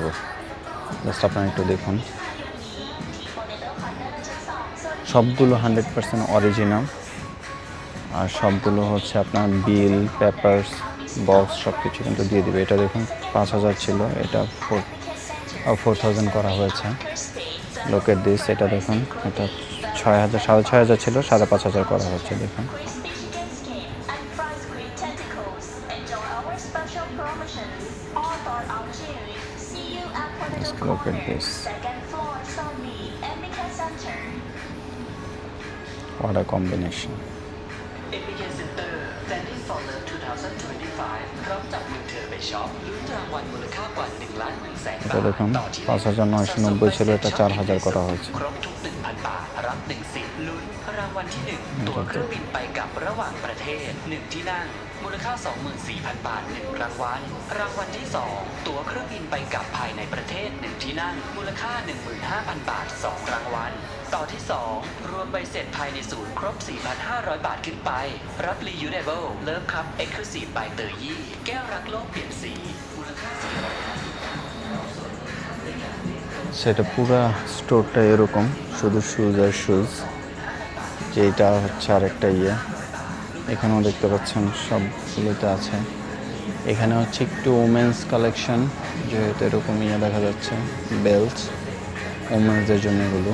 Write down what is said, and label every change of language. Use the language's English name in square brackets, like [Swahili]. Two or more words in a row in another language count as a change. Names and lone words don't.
[Bangla] জাস্ট আপনারা একটু দেখুন, সবগুলো 100% অরিজিনাল, আর সবগুলো হচ্ছে আপনার বিল, পেপারস, বক্স সব কিছু কিন্তু দিয়ে দিবে। এটা দেখুন 5,000 ছিল, এটা 4,000 করা হয়েছে। [English] look at this, [Bangla] এটা দেখুন, এটা 6,000, 6,500 ছিল, 5,500 করা হচ্ছে। [English] দেখুন look at this, what a combination. [Thai] MBK Center Standing for Love 2025 พร้อมจับมือเธอไปช็อปลุ้นรางวัลมูลค่ากว่า1,100,000 [Bangla] এটা [Thai] บาท [Bangla] দেখুন [Thai] ต่อที่ [Bangla] 5,990 ছিল, এটা 4,000 করা হয়েছে। [Thai] ครบทุก 1,000 บาทรับ1สิทธิ์ลุ้นรางวัลที่ 1 ตั๋วเครื่องบินไปกลับระหว่างประเทศ 1 ที่นั่งมูลค่า 24,000 บาท 1 รางวัลรางวัลที่ 2 ตั๋วเครื่องบินไปกลับภายในประเทศ 1 ที่นั่งมูลค่า 15,000 บาท 2 รางวัลต่อที่ 2 รวมใบเสร็จภายในศูนย์ครบ 4,500 บาทขึ้นไปรับ Reusable Love Cup Exclusive by เตยยี่แก้วรักโลกเปลี่ยนสีมูลค่า [Bangla] সেটা পুরো স্টোরটা এরকম, শুধু শুজ আর শুজ। যেটা হচ্ছে আরেকটা এখানেও দেখতে পাচ্ছেন সবগুলোতে আছে। এখানে হচ্ছে একটু [English] women's collection, [Bangla] যেহেতু এরকম দেখা যাচ্ছে, বেল্ট ওমেন্সদের জন্য এগুলো।